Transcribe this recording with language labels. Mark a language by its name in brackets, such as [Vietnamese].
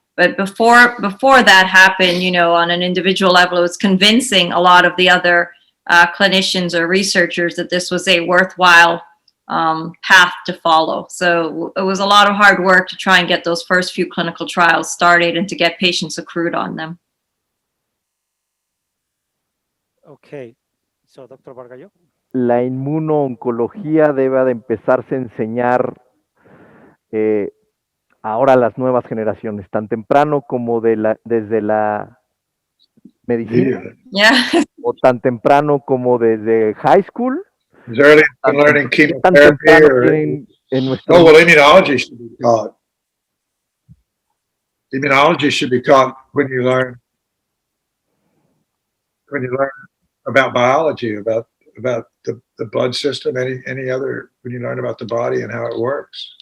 [English] But before that happened, you know, on an individual level, it was convincing a lot of the other clinicians or researchers that this was a worthwhile path to follow. So it was a lot of hard work to try and get those first few clinical trials started and to get patients accrued on them. Okay, so Dr. Bargallo. [Spanish] La inmuno-oncología debe de empezarse a enseñar ahora a las nuevas generaciones, tan temprano como desde la medicina, yeah. o tan temprano como desde [English] high school. As early as learning chemotherapy immunology should be taught. Immunology should be taught when you learn about biology, about the blood system, any other, when you learn about the body and how it works.